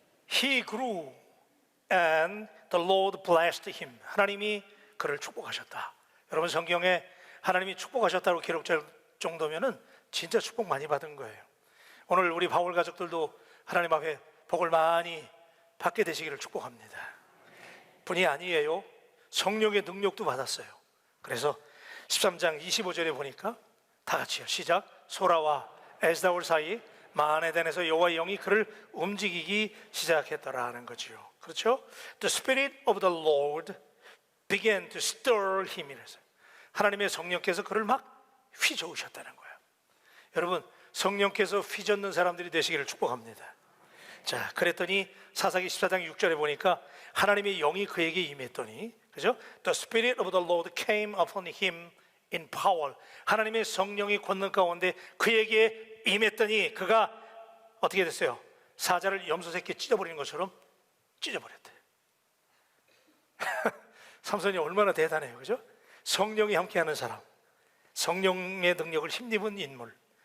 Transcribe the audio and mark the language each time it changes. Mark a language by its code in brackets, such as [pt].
[en] He grew and the Lord blessed him. [ko] 하나님이 그를 축복하셨다. 여러분, 성경에 하나님이 축복하셨다고 기록될 정도면은 진짜 축복 많이 받은 거예요. 오늘 우리 바울 가족들도 하나님 앞에 복을 많이 받게 되시기를 축복합니다. 뿐이 아니에요, 성령의 능력도 받았어요. 그래서 13장 25절에 보니까 다 같이요. 시작. 소라와 에스다올 사이 마한에덴에서 여호와의 영이 그를 움직이기 시작했더라 하는 거지요. 그렇죠? [en] The Spirit of the Lord began to stir him. [ko] 이래서 하나님의 성령께서 그를 막 휘저으셨다는 거예요. 여러분, 성령께서 휘젓는 사람들이 되시기를 축복합니다. 자, 그랬더니 사사기 14장 6절에 보니까 하나님의 영이 그에게 임했더니, 그죠? [en] The Spirit of the Lord came upon him in power. [ko] 하나님의 성령이 권능 가운데 그에게 임했더니 그가 어떻게 됐어요? 사자를 염소새끼 찢어버리는 것처럼 찢어버렸대. 삼손이 얼마나 대단해요, 그죠? 성령이 함께하는 사람, 성령의 능력을 힘입은 인물.